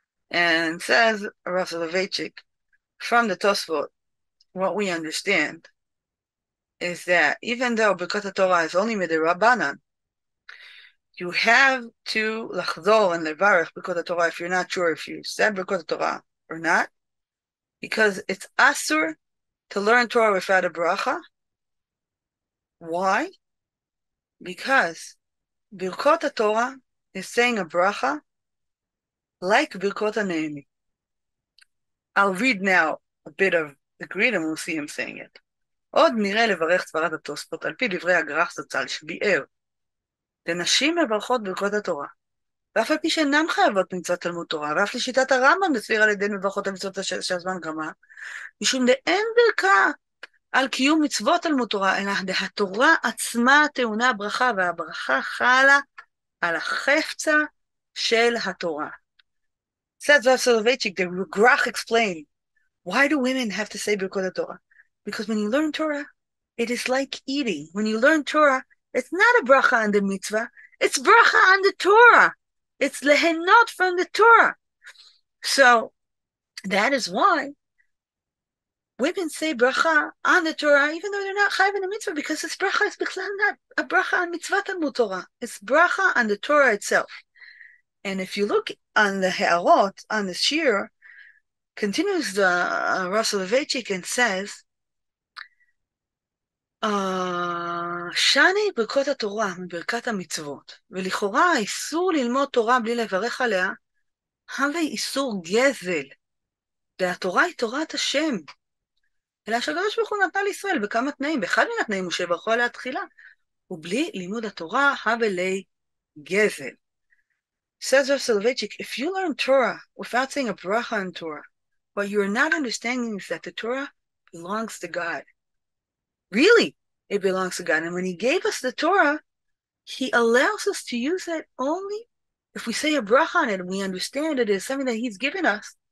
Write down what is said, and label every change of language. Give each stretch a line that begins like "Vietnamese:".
English: And says Rav Soloveitchik, from the Tosfot, what we understand is that even though Birkat Torah is only midirabanan, you have to lachzor and levarech Birkat Torah if you're not sure if you said Birkat Torah or not, because it's asur to learn Torah without a bracha. Why? Because Birkot Torah is saying a bracha like Birkot HaNe'enim. I'll read now a bit of the Greek and we'll see him saying it.
Hebrew: עוד נראה לברך סברת התוספות על פי דברי הגר"ח זצ"ל שביאר לנשים מברכות ברכות התורה ואף על פי שאינן חייבות מצוות תלמוד תורה ואף לשיטת הרמב"ם בסביר על ידי מברכות המצוות שהזמן גרמה משום דאין ברכה על קיום מצוות תלמוד תורה אלא התורה עצמה טעונה ברכה והברכה חלה על החפצה של התורה.
English: Says Rav Soloveitchik, the Grach explained, why do women have to say Birkot Torah? Because when you learn Torah, it is like eating. When you learn Torah, it's not a bracha on the mitzvah, it's bracha on the Torah. It's lehenot from the Torah. So that is why women say bracha on the Torah, even though they're not chayav in the mitzvah, because this bracha is not a bracha on mitzvah Talmud Torah. It's bracha on the Torah itself. And if you look on the He'arot, on the Shir, continues the Rav Soloveitchik and says,
Hebrew: שני ברכות התורה מברכת המצוות, ולכאורה האיסור ללמוד תורה בלי לברך עליה, הווה איסור גזל, והתורה היא תורת השם. אלא שהקדוש ברוך הוא נתנה לישראל בכמה תנאים, באחד מן התנאים הוא שברכו עליה תחילה, ובלי לימוד התורה הווה לי גזל.
English: Says Rav Soloveitchik, if you learn Torah without saying a bracha on Torah, what you're not understanding is that the Torah belongs to God. Really, it belongs to God. And when He gave us the Torah, He allows us to use it only if we say a bracha on it and we understand it is something that He's given us.